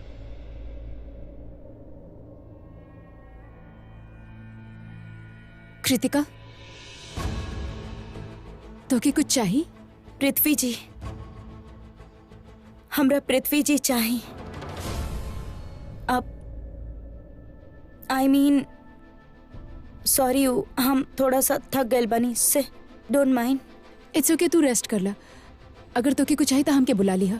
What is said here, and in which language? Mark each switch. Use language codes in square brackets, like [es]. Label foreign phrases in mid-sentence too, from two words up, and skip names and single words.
[bho] कृतिका, तो के कुछ चाहिए? पृथ्वी जी, हमरा पृथ्वी जी चाहिए। अब [en] I mean sorry, [bho] हम थोड़ा सा थक गए बनी से, [en] don't mind. it's okay, [bho] तू रेस्ट कर ला। अगर तो के कुछ चाहिए तो हमके बुला लिहा।